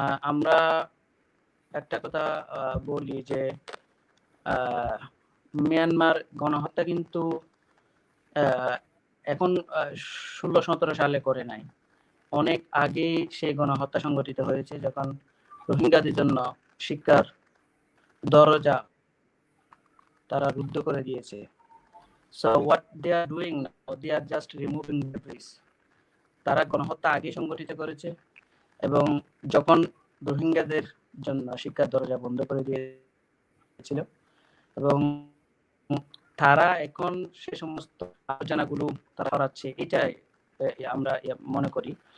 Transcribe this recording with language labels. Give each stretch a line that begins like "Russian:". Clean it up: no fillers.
Bangla: আমরা একটা কথা বলি যে মিয়ানমার গণহত্যা কিন্তু এখন 16-17 সালে করে নাই, অনেক আগেই সেই গণহত্যা সংগঠিত হয়েছে, যখন রোহিঙ্গাদের জন্য শিক্ষার দরজা তারা রুদ্ধ করে দিয়েছে।
English: So what they are doing now, they are just removing the bridge.
Bangla: তারা গণহত্যা আগে সংগঠিত করেছে, এবং যখন রোহিঙ্গাদের জন্য শিক্ষার দরজা বন্ধ করে দিয়েছিল, এবং তারা এখন সে সমস্ত আলোচনাগুলো তারা করাচ্ছে, এটাই আমরা মনে করি।